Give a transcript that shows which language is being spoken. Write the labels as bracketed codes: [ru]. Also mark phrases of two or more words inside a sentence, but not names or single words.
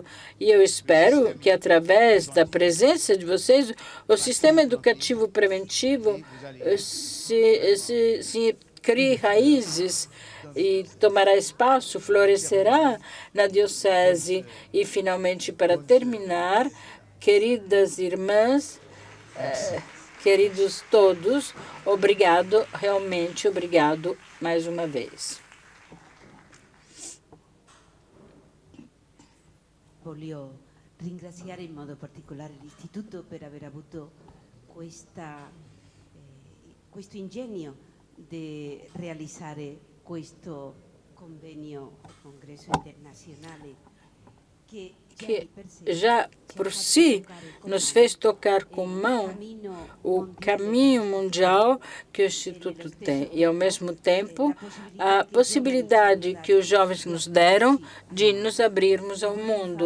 [pt] E eu espero que, através da presença de vocês, o sistema educativo preventivo se crie raízes e tomará espaço, florescerá na diocese. E, finalmente, para terminar, queridas irmãs, queridos todos, obrigado, realmente obrigado mais uma vez. [it] Voglio ringraziare in modo particolare l'Istituto per aver avuto questo ingegno di realizzare questo convegno, congresso internazionale que [pt] já por si nos fez tocar com mão o caminho mundial que o Instituto tem e, ao mesmo tempo, a possibilidade que os jovens nos deram de nos abrirmos ao mundo.